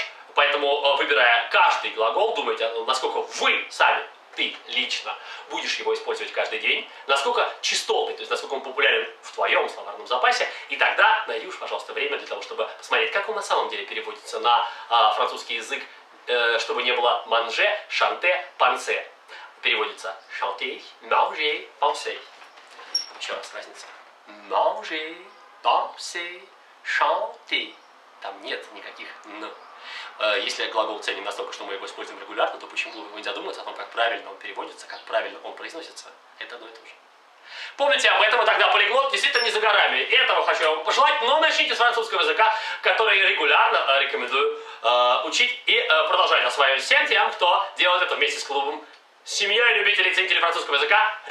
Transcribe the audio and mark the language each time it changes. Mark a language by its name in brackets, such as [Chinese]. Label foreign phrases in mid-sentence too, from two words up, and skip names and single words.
[Russian] Поэтому, выбирая каждый глагол, думайте, насколько вы сами, ты лично, будешь его использовать каждый день, насколько частотный, то есть насколько он популярен в твоем словарном запасе, и тогда найди уж, пожалуйста, время для того, чтобы посмотреть, как он на самом деле переводится на французский язык, чтобы не было [French] manger, chanter, penser. [Russian] Переводится [French] chanter, manger, penser. [Russian] Еще раз разница. [French] Manger, penser, chanter. [Russian] Там нет никаких «н». Если глагол ценен настолько, что мы его используем регулярно, то почему бы не задуматься о том, как правильно он переводится, как правильно он произносится? Это одно и то же. Помните об этом, и тогда полиглот действительно не за горами. Этого хочу вам пожелать, но начните с французского языка, который регулярно рекомендую учить и продолжать осваивать всем тем, кто делает это вместе с клубом семьей любителей и ценителей французского языка.